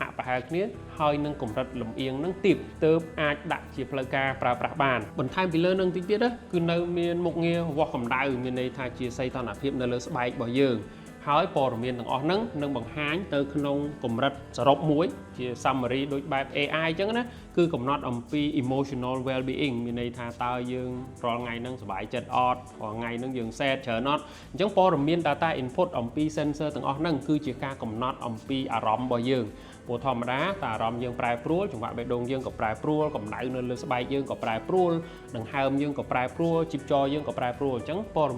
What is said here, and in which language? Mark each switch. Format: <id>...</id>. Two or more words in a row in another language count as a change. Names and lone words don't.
<km>ក់ប្រហែលគ្នាហើយនឹងកម្រិតលំអៀងនឹងទាបទើបអាចដាក់ជាផ្លូវការប្រើប្រាស់បានបន្ថែមពីលើនឹងតិចទៀតគឺនៅមានមុខងារវាស់កម្ដៅមានន័យថា ជាសីតុណ្ហភាពនៅលើស្បែករបស់យើងហើយព័ត៌មានទាំងអស់ហ្នឹងនឹងបង្ហាញទៅក្នុងកម្រិតសរុបមួយជា summary ដូចបែប AI អញ្ចឹងណាគឺកំណត់អំពី</km> <en>emotional well-being</en> <km>មានន័យថាតើយើងរាល់ថ្ងៃហ្នឹងសប្បាយចិត្តអត់រាល់ថ្ងៃហ្នឹងយើង sad ច្រើនអត់អញ្ចឹងព័ត៌មាន</km> <en>data input</en> <km>អំពី sensor ទាំងអស់ហ្នឹងគឺជាការកំណត់អំពីអារម្មណ៍របស់យើងព្រោះធម្មតាតើអារម្មណ៍យើងប្រែប្រួលចង្វាក់បេះដូងយើងក៏ប្រែប្រួលកម្ដៅនៅលើស្បែកយើងក៏ប្រែប្រួលដង្ហើមយើងក៏ប្រែប្រួលជីពចរយើងក៏ប្រែប្រួលអញ្ចឹងព័ត៌មាន</km>